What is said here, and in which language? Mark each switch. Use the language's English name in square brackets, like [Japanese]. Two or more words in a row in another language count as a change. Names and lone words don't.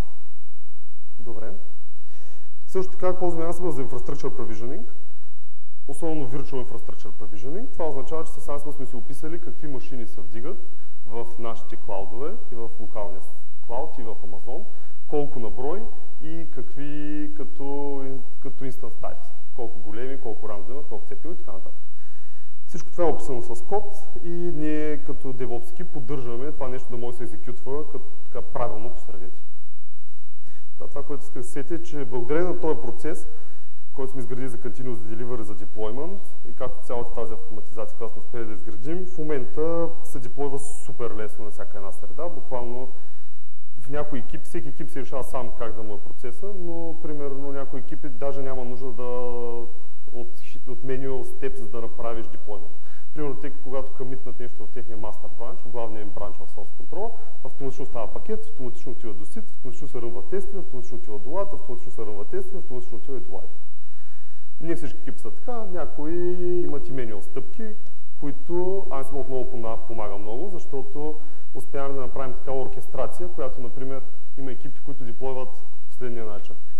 [Bulgarian] Добре. Също така ползваме Ansible за [English] Infrastructure Provisioning, [Bulgarian] особено [English] Virtual Infrastructure Provisioning. [Bulgarian] Това означава, че с Ansible сме си описали какви машини се вдигат в нашите клаудове и в локалния клауд и в Amazon, колко на брой и какви като [English] instance types, [Bulgarian] колко големи, колко RAM да имат, колко CPU и така нататък. Всичко това е описано с код и ние като DevOps поддържаме това нещо да може да се екзекютва така правилно по средите. Това, което исках да сетя е, че благодарение на този процес, който сме изградили за [English] Continuous Delivery [Bulgarian] за Deployment и както цялата тази автоматизация, която сме успели да изградим, в момента се деплойва супер лесно на всяка една среда. Буквално в някои екипи, всеки екип си решава сам как да му е процеса, но примерно някои екипи даже няма нужда да от [English] manual steps, [Bulgarian] за да направиш deployment. Примерно, те, когато комитнат нещо в техния [English] master branch, [Bulgarian] в главния им бранч в [English] source control, [Bulgarian] автоматично става пакет, автоматично отива до SID, автоматично се рънва тестове, автоматично отива до LAD, автоматично се рънва тестове, автоматично отива и до Live. Ние всички екипи са така, някои имат и manual стъпки, които Ansible отново помага много, защото успяваме да направим такава оркестрация, която, например, има екипи, които деплойват последния начин.